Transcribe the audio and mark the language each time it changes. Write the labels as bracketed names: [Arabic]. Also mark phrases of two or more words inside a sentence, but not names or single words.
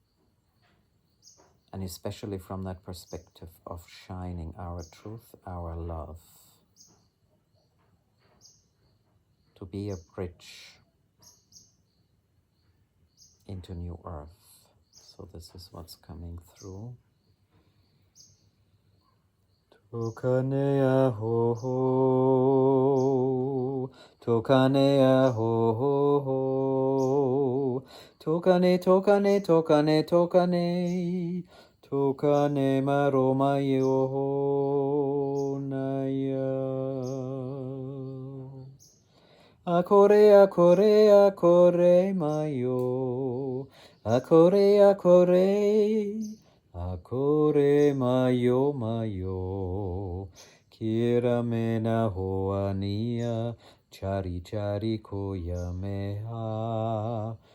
[English] and especially from that perspective of shining our truth, our love, to be a bridge into New Earth. So this is what's coming through. Tokanea ho ho, tokanea ho ho ho, tokane tokane tokane tokane, tokane maroma yo ho naya. Akore akore akore mayo, akore akore. Akore mayo mayo, kira mena hoania, chari chari koya meha.